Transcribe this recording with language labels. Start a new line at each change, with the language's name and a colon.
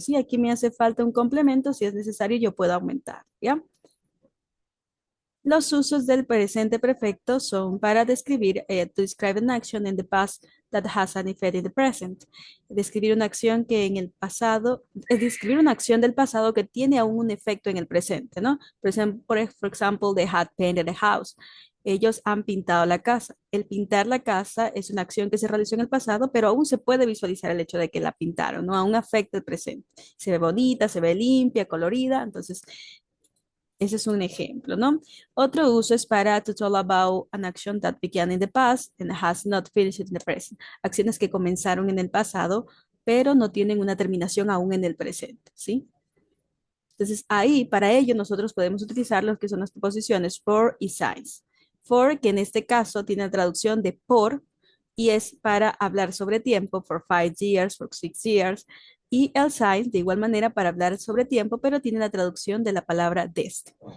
Spanish: Sí, aquí me hace falta un complemento, si es necesario yo puedo aumentar, ¿ya? Los usos del presente perfecto son para describir,
English: to describe an action in the past that has an effect in the present.
Spanish: Describir una acción que en el pasado, es describir una acción del pasado que tiene aún un efecto en el presente, ¿no?
English: For example, they had painted the house.
Spanish: Ellos han pintado la casa. El pintar la casa es una acción que se realizó en el pasado, pero aún se puede visualizar el hecho de que la pintaron, ¿no? Aún afecta el presente. Se ve bonita, se ve limpia, colorida, entonces ese es un ejemplo, ¿no? Otro uso es para
English: to tell about an action that began in the past and has not finished in the present.
Spanish: Acciones que comenzaron en el pasado, pero no tienen una terminación aún en el presente, ¿sí? Entonces, ahí, para ello, nosotros podemos utilizar lo que son las preposiciones for y since. For, que en este caso tiene la traducción de por, y es para hablar sobre tiempo,
English: for 5 years, for 6 years,
Spanish: y el since, de igual manera, para hablar sobre tiempo, pero tiene la traducción de la palabra desde.